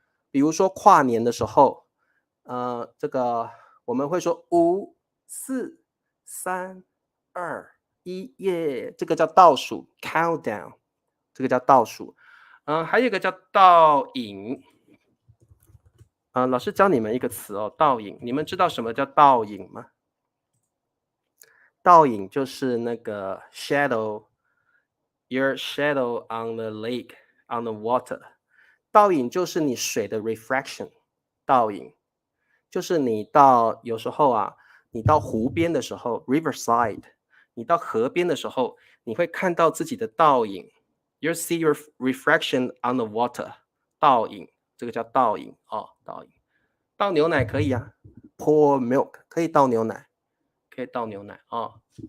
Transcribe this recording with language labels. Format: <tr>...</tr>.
<zh>比如说跨年的时候，这个我们会说5、4、3、2、1，耶，这个叫倒数 countdown， 这个叫倒数。还有一个叫倒影。老师教你们一个词哦，倒影。你们知道什么叫倒影吗？倒影就是那个</zh> <en>shadow，your shadow on the lake, on the water。</en> <zh>倒影就是你水的 refraction， 倒影就是你到有时候啊，你到湖边的时候 riverside， 你到河边的时候，你会看到自己的倒影。</zh> <en>You see your reflection on the water， 倒影，</en> <zh>这个叫倒影哦，倒影。倒牛奶可以啊 ，</zh> <en>pour milk</en> <zh>可以倒牛奶，可以倒牛奶哦。</zh>